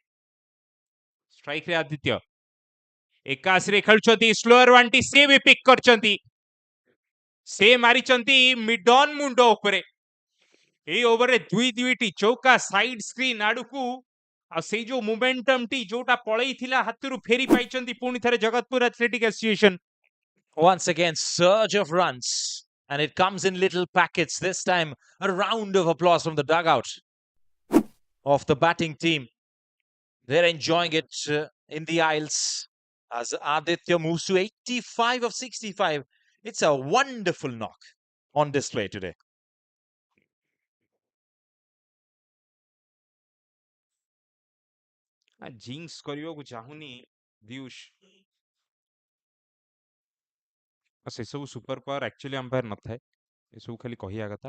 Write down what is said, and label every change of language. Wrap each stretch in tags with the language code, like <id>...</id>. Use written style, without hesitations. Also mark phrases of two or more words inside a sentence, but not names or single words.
<or>ଷ୍ଟ୍ରାଇକ୍ ରେ ଆଦିତ୍ୟ 81 ରେ ଖେଳୁଛନ୍ତି,</or> <en>slower one</en> <or>ଟି ସେ ବି ପିକ୍ କରିଛନ୍ତି। ସେ ମାରିଛନ୍ତି</or> <en>mid on</en> <or>ମୁଣ୍ଡ ଉପରେ। ଏଇ ଓଭରରେ ଦୁଇଟି ଚୌକା</or> <en>side screen</en> <or>ଆଡକୁ, ଆଉ ସେଇ ଯୋଉ ମୋମେଣ୍ଟମ ଟି ଯୋଉଟା ପଳେଇଥିଲା ହାତରୁ ଫେରି ପାଇଛନ୍ତି ପୁଣି ଥରେ ଜଗତପୁର ଆଥଲେଟିକ୍ ଆସୋସିଏସନ।</or> <en>Once again, surge of runs. And it comes in little packets. This time, a round of applause from the dugout of the batting team. They're enjoying it in the aisles as Aditya moves to 85 of 65. It's a wonderful knock on display today.</en> <or>ଜିଙ୍କ୍ସ କରିବାକୁ ଚାହୁଁନି ଦିୟୁଷ। ସେସବୁ</or> <en>super power actually umpire</en> <or>ନଥାଏ, ଏସବୁ ଖାଲି କହିବା କଥା।</or>